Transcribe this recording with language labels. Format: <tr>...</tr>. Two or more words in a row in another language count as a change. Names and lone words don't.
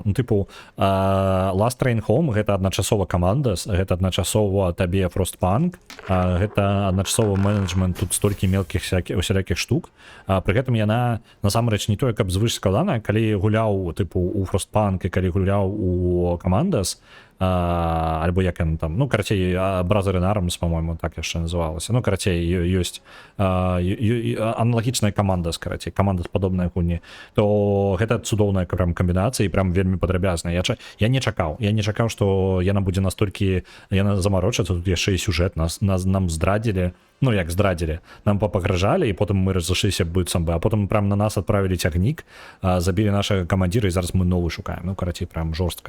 <be>Ну, тыпу, Last Train Home гэта адначасова каманда, гэта адначасова табе Frostpunk, гэта адначасова менеджмент, тут столькі мелкіх усялякіх штук. Пры гэтым яна, насамрэч, не тое, каб звыш складана, калі гуляў, тыпу, у Frostpunk і калі гуляў у камандас, альбо як яна там, ну, карацей, Brothers in Arms, по-моему, так яшчэ называлася. Ну, карацей, ёсць аналагічная каманда, карацей, каманда з падобнай гульні, то гэта цудоўная прям камбінацыя і прям вельмі падрабязная. Я не чакаў, што яна будзе настолькі, яна замарочацца, тут яшчэ і сюжэт, нам здрадзілі, ну, як здрадзілі, нам папагражалі, і потым мы разышліся быццам бы, а потым прям на нас адправілі цягнік, забілі нашага камандзіра, і зараз мы новы шукаем, ну, карацей, прям жорстка.</be>